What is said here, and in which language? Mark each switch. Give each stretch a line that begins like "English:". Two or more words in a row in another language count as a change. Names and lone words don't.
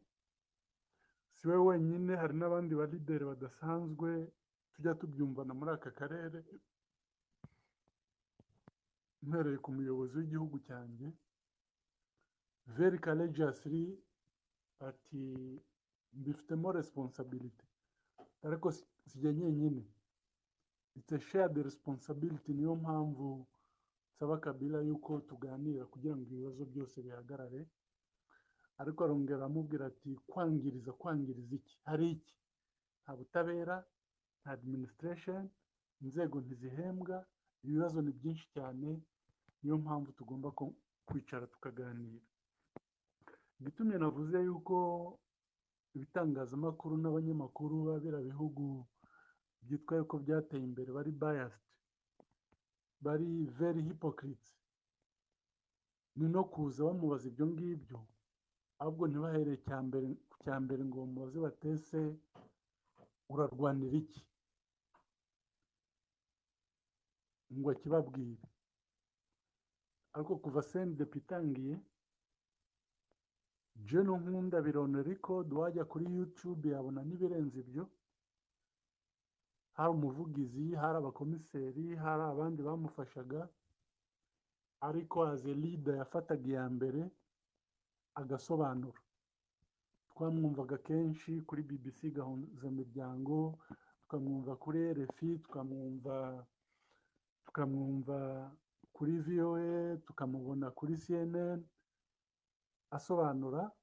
Kinyarwanda: Si we wenyine, hari n'abandi ba leader badasanzwe tujya tubyumvana muri aka karere, mpereye ku muyobozi w'igihugu cyanjye
English: very courageously
Kinyarwanda: ati mbifitemo responsibility, ariko sijya nyenyine,
English: it's a shared responsibility.
Kinyarwanda: Niyo mpamvu nsaba Kabila yuko tuganira kugira ngo ibibazo byose bihagarare. Ariko arongera amubwira ati kwangiriza iki, hari iki, nta butabera, nta administration, inzego ntizihembwa, ibibazo ni byinshi cyane, niyo mpamvu tugomba kwicara tukaganira. Gitumye navuze yuko ibitangazamakuru n'abanyamakuru babira bihugu byitwa yuko byateye imbere bari biased, bari
English: very hypocrites,
Kinyarwanda: ni no kuza bamubaza ibyo ngibyo, ahubwo ntibahereye cya mbere ngo bamubaze batese urarwanira iki, ngo akibabwire. Ariko kuva CNDP itangiye, General Nkunda birone record, wajya kuri YouTube yabona n'ibirenze ibyo, hari umuvugizi, hari abakomiseri, hari abandi bamufashaga, ariko
English: as a leader
Kinyarwanda: yafataga iya mbere agasobanura. Twamwumvaga kenshi kuri BBC Gahuzamiryango, tukamwumva kuri RFI, tukamwumva kuri VOA, tukamubona kuri CNN asobanura.